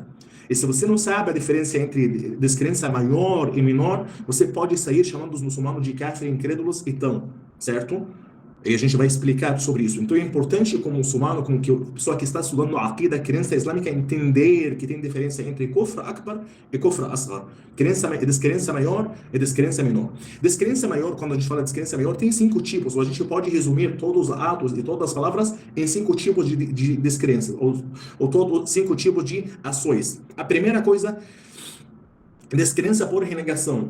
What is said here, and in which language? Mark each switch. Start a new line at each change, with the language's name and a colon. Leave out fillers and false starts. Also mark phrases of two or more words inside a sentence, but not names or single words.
Portuguese: E se você não sabe a diferença entre descrença maior e menor, você pode sair chamando os muçulmanos de kafir, incrédulos e tão, certo? E a gente vai explicar sobre isso. Então é importante, como muçulmano, como que a pessoa que está estudando a aqida, a crença islâmica, entender que tem diferença entre
Arabic: كفر أكبر
Portuguese: e
Arabic: كفر أصغر.
Portuguese: Descrença maior e descrença menor. Descrença maior, quando a gente fala de descrença maior, tem 5 tipos. Ou a gente pode resumir todos os atos e todas as palavras em 5 tipos de descrença. Ou todos 5 tipos de ações. A primeira coisa, descrença por renegação.